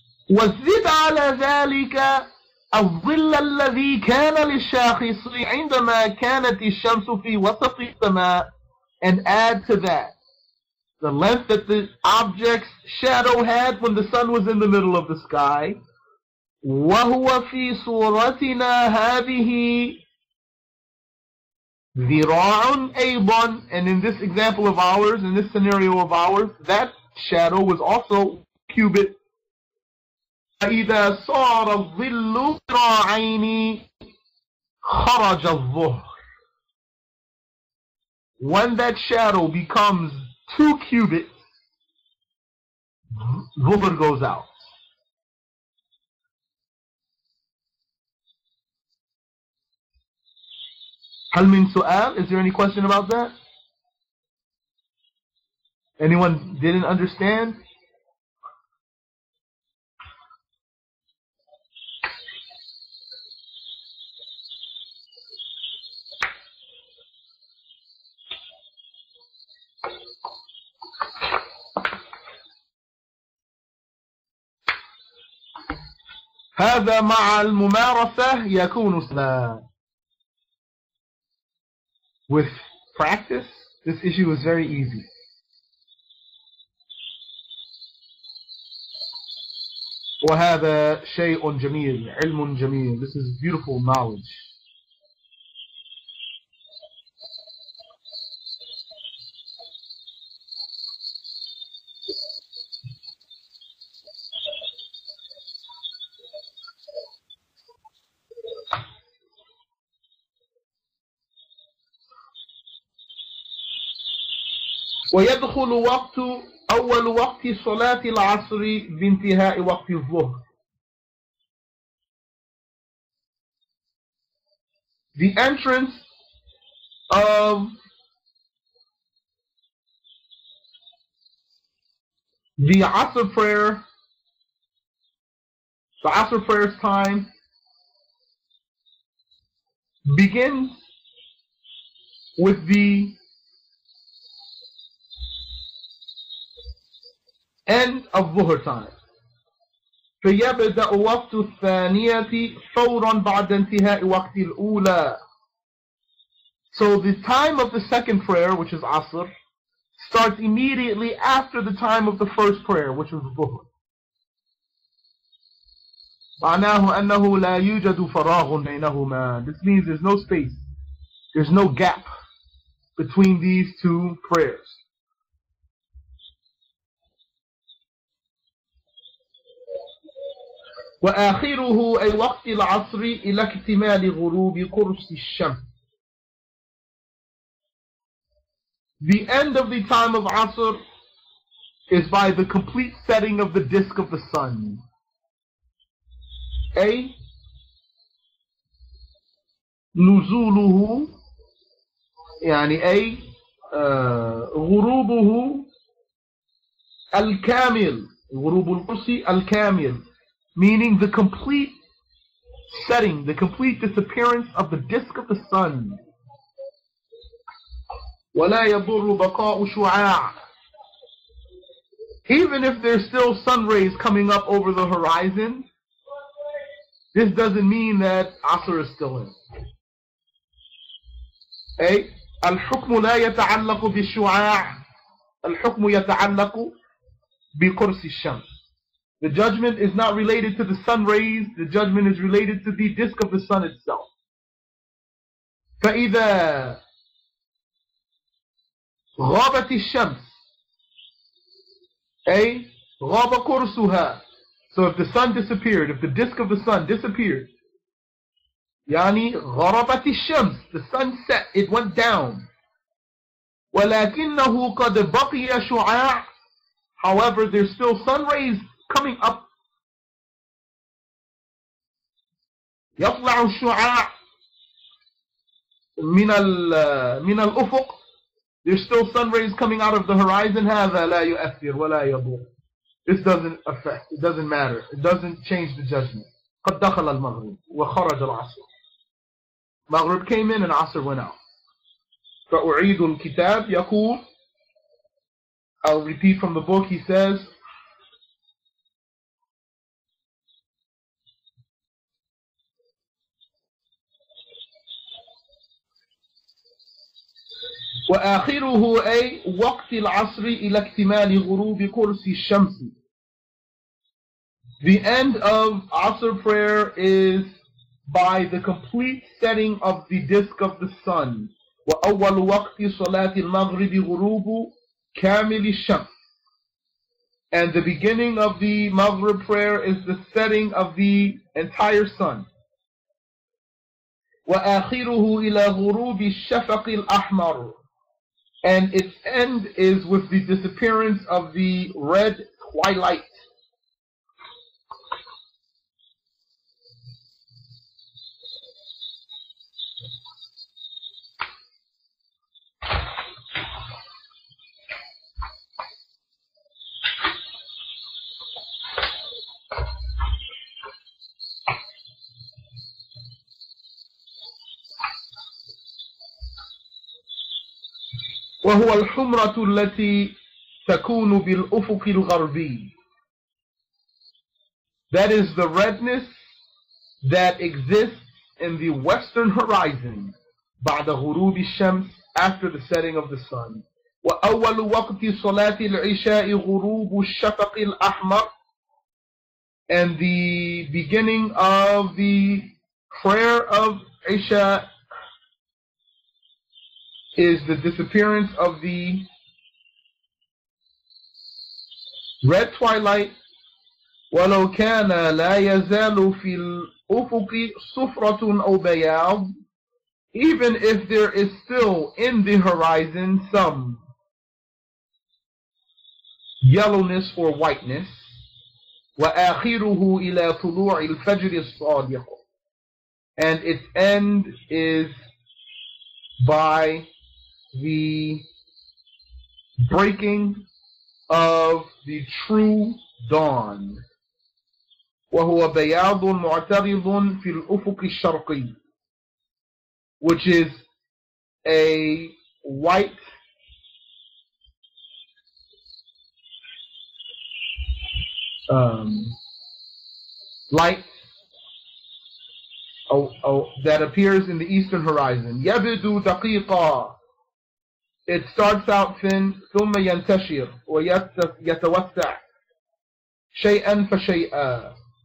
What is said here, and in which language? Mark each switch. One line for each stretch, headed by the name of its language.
Arabic: وزد على ذلك الظل الذي كان للشاخص عندما كانت الشمس في وسط السماء,
English: and add to that the length that the object's shadow had when the sun was in the middle of the sky.
Arabic: وهو في صورتنا هذه ذراع أيضا,
English: and in this example of ours, in this scenario of ours, that shadow was also cubit.
Arabic: فإذا صار الظل ذراعين خرج الظهر.
English: When that shadow becomes 2 cubits, Dhuhr goes out.
Arabic: هل من سؤال?
English: Is there any question about that? Anyone didn't understand?
Arabic: هذا مع الممارسة يكون سهلا.
English: With practice, this issue is very easy.
Arabic: وهذا شيء جميل, علم جميل.
English: This is beautiful knowledge.
Arabic: ويدخل أول وقت صلاة العصر بانتهاء وقت الظهر.
English: The entrance of the Asr prayer, the Asr prayer's time, begins with the end of Dhuhr time.
Arabic: فيبدأ وقت الثانية فورا بعد انتهاء وقت الأولى.
English: So the time of the second prayer, which is Asr, starts immediately after the time of the first prayer, which is Dhuhr.
Arabic: معناه أنه لا يوجد فراغ بينهما.
English: This means there's no space, there's no gap between these two prayers.
Arabic: وآخره أي وقت العصر إلى اكتمال غروب قرص الشمس.
English: The end of the time of Asr is by the complete setting of the disk of the sun.
Arabic: أي نزوله, يعني أي غروبه الكامل, غروب القرص الكامل,
English: meaning the complete setting, the complete disappearance of the disk of the sun.
Arabic: ولا يضر بقاء شعاع.
English: Even if there's still sun rays coming up over the horizon, this doesn't mean that Asr is still in.
Arabic: أي الحكم لا يتعلق بالشعاع, الحكم يتعلق بقرص الشمس.
English: The judgment is not related to the sun rays, the judgment is related to the disk of the sun itself.
Arabic: فإذا غابت الشمس أي غاب قرصها.
English: So if the sun disappeared, if the disk of the sun disappeared,
Arabic: يعني غربت الشمس,
English: the sun set, it went down.
Arabic: ولكنه قد بقي شعاع,
English: however there's still sun rays coming up.
Arabic: يطلع الشعاع من الأفق,
English: there's still sun rays coming out of the horizon.
Arabic: هذا لا يؤثر ولا يضر.
English: This doesn't affect, it doesn't matter, it doesn't change the judgment.
Arabic: قد دخل المغرب وخرج العصر.
English: Maghrib came in and Asr went out.
Arabic: فأعيد الكتاب يقول,
English: I'll repeat from the book, he says,
Arabic: وآخره أي وقت العصر إلى اكتمال غروب قرص الشمس.
English: The end of Asr prayer is by the complete setting of the disk of the sun.
Arabic: وأول وقت صلاة المغرب غروب كامل الشمس.
English: And the beginning of the Maghrib prayer is the setting of the entire sun.
Arabic: وآخره إلى غروب الشفق الأحمر.
English: And its end is with the disappearance of the red twilight.
Arabic: وهو الحمرة التي تكون بالأفق الغربي.
English: That is the redness that exists in the western horizon
Arabic: بعد غروب الشمس,
English: after the setting of the sun.
Arabic: وأول وقت صلاة العشاء غروب الشفق الأحمر.
English: And the beginning of the prayer of Isha is the disappearance of the red twilight.
Arabic: ولو كان لا يزال في الأفق صفرة أو بياض,
English: even if there is still in the horizon some yellowness or whiteness.
Arabic: وآخره إلى طلوع الفجر الصادق.
English: And its end is by the breaking of the true dawn.
Arabic: وهو بياض معترض في الأفق الشرقي,
English: which is a white light that appears in the eastern horizon.
Arabic: يبدو دقيقا.
English: It starts out thin,
Arabic: ثم ينتشر ويتوسع شيئا فشيئا.